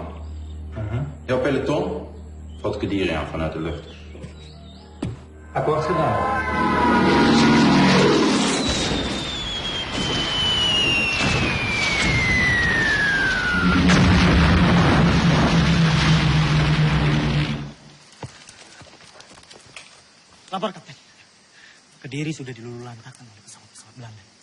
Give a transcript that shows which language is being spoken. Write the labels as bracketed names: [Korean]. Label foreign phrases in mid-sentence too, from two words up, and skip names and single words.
[Dutch] Jouw peloton valt Kediri aan vanuit de lucht. Akkoord gedaan. [Indonesian] Lapor, Kapten. Kediri sudah dilululantakkan oleh pesawat-pesawat Belanda.